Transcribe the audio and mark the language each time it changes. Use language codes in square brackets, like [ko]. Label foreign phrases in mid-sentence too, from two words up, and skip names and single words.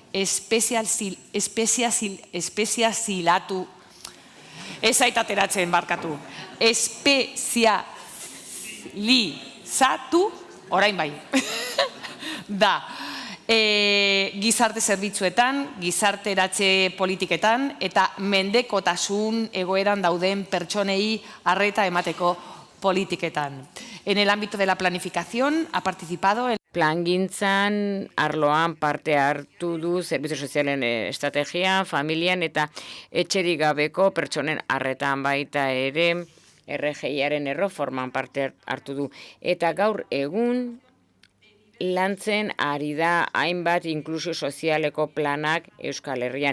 [eu] espezializatu, ez aitateratzen barkatu, espezializatu, orain bai, da, gizarte zerbitzuetan, gizarteratze politiketan eta mendekotasun egoeran dauden pertsonei arreta emateko politiketan. [es] En el ámbito de la planificación ha participado [eu] Plangintzan arloan parte hartu du zerbitzu sozialen estrategian, familian eta etxerik gabeko pertsonen arretan baita ere RGIaren erreforman parte hartu du. Eta gaur egun lantzen ari da hainbat inklusio sozialeko planak Euskal Herrian.